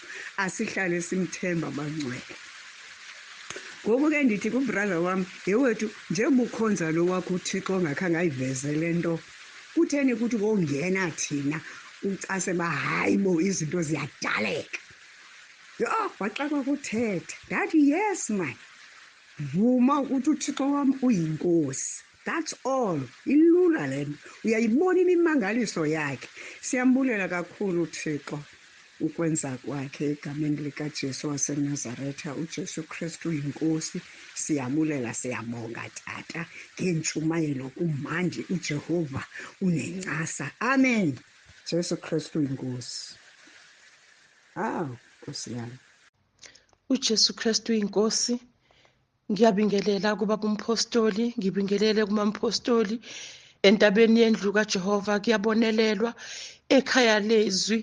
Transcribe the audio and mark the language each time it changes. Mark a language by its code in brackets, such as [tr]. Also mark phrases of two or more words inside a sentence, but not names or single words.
[xh] Asihlale simthemba bangcwele. Ngoku ke ndithi kubrother wam, yewethu, njengoba ukhonza lo wakho uThixo ongakhange ayiveze le nto, kutheni kuthi kongena thina ucase uba hayi bo izinto ziyadaleka? Yho, waxakwa kuthetha. Ndathi [en] yes man, [xh] vuma ukuthi uThixo wam uyinkosi. [en] That's all. [xh] Ilula le nto. Uyayibona imimangaliso yakhe. Siyambulela kakhulu uThixo ukwenza kwakhe egameni likaJesu waseNazaretha. uJesu Kristu uyinkosi. Siyabulela, siyabonga Tata ngentshumayelo. Kumandi, uJehova unencasa. Amen. [zu] Jesu Kristu uyinkosi. Nkosi yami. uJesu Kristu inkosi. Ngiyabingelela kubaba umpostoli, ngibingelele kumampostoli entabeni yendlu kaJehova kuyabonelelwa ekhaya lezwi.